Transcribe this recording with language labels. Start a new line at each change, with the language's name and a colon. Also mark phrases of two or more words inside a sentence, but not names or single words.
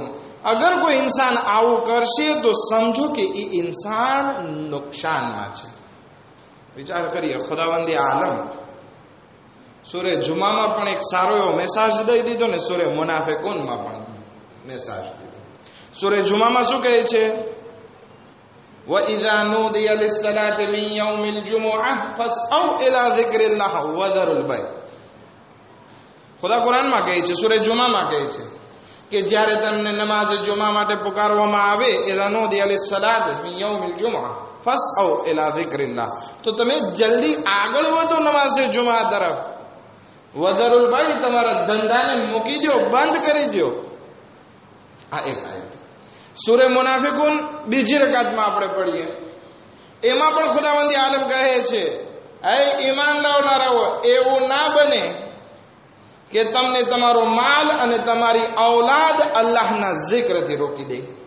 Gujarati: અગર કોઈ ઇન્સાન આવું કરશે તો સમજો કે એ ઇન્સાન નુકસાનમાં છે. વિચાર કરીએ, ખુદાવંદ આલમ સૂરે જુમામાં પણ એક સારો એવો મેસેજ દઈ દીધો ને સૂરે મુનાફિકૂનમાં પણ મેસેજ દીધો. સૂરે જુમામાં શું કહે છે?
Arabic: وَإِذَا نُودِيَ لِلصَّلَاةِ مِنْ يَوْمِ الْجُمُعَةِ فَاسْعَوْا إِلَى ذِكْرِ اللَّهِ وَذَرُوا الْبَيْعَ.
Gujarati: ખુદા કુરાનમાં કહે છે, સૂરે જુમામાં કહે છે કે જ્યારે તમને નમાઝ જુમા માટે પુકારવામાં આવે,
Arabic: إِذَا نُودِيَ لِلصَّلَاةِ مِنْ يَوْمِ الْجُمُعَةِ فَاسْعَوْا إِلَى ذِكْرِ اللَّهِ.
Gujarati: તો તમે જલ્દી આગળ વધો નમાઝ જુમા તરફ.
Arabic: وذروا البيع,
Gujarati: તમારા ધંધાને મૂકી દો, બંધ કરી દો. આ એક આયત. સૂરે મુનાફિકૂન બીજી રકાતમાં આપણે પઢીએ, એમાં પણ ખુદાવંદ આલમ કહે છે, એ ઈમાન લાવનારાઓ, એવું ના બને કે તમને તમારો માલ અને તમારી ઔલાદ અલ્લાહના zikરથી રોકી દે.